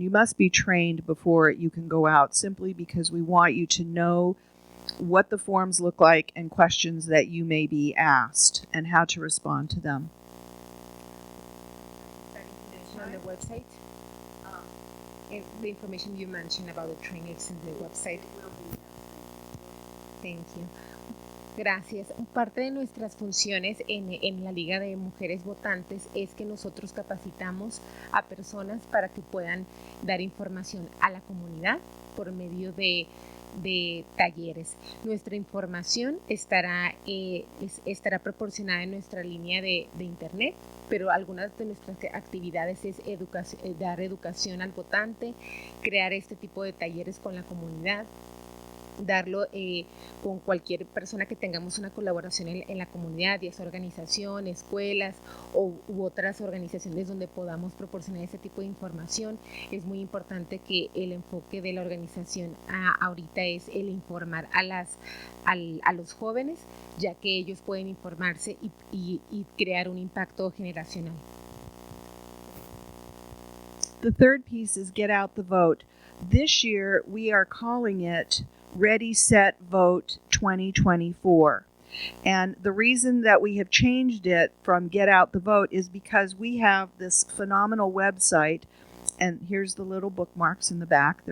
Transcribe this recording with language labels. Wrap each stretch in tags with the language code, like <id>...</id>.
<en>You must be trained before you can go out, simply because we want you to know what the forms look like and questions that you may be asked and how to respond to them. On the website, the information you mentioned about the training is in the website. Thank you.</en> <es>Gracias. Parte de nuestras funciones en la Liga de Mujeres Votantes es que nosotros capacitamos a personas para que puedan dar información a la comunidad por medio de talleres. Nuestra información estará proporcionada en nuestra línea de internet, pero algunas de nuestras actividades es dar educación al votante, crear este tipo de talleres con la comunidad, darlo con cualquier persona que tengamos una colaboración en la comunidad, ya sea organización, escuelas u otras organizaciones donde podamos proporcionar ese tipo de información. Es muy importante que el enfoque de la organización ahorita es el informar a los jóvenes, ya que ellos pueden informarse y crear un impacto generacional.</es> <en>The third piece is get out the vote. This year we are calling it Ready, Set, Vote 2024. And the reason that we have changed it from Get Out the Vote is because we have this phenomenal website, and here's the little bookmarks in the back.</en>